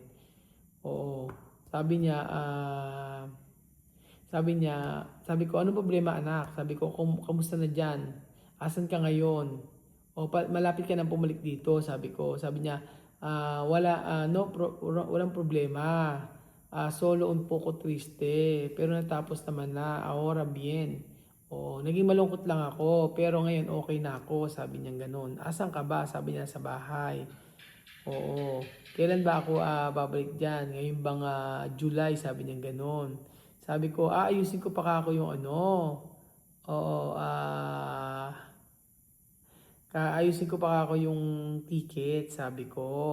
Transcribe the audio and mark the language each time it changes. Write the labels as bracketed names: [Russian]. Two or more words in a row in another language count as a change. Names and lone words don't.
[Filipino] Oo. Sabi ko, ano problema anak? Sabi ko, kamusta na dyan? Asan ka ngayon? Malapit ka nang pumalik dito, sabi ko. Sabi niya, walang problema. [Spanish] Solo un poco triste, pero [Filipino] natapos naman na, [Spanish] ahora bien. [Filipino] Naging malungkot lang ako, pero ngayon okay na ako, sabi niya ganun. Asan ka ba? Sabi niya sa bahay. Oo. Kailan ba ako babalik dyan? Ngayon bang July? Sabi niya ganun. Sabi ko, ayusin ko pa ako yung ano. Oo, ayusin ko pa ako yung ticket, sabi ko.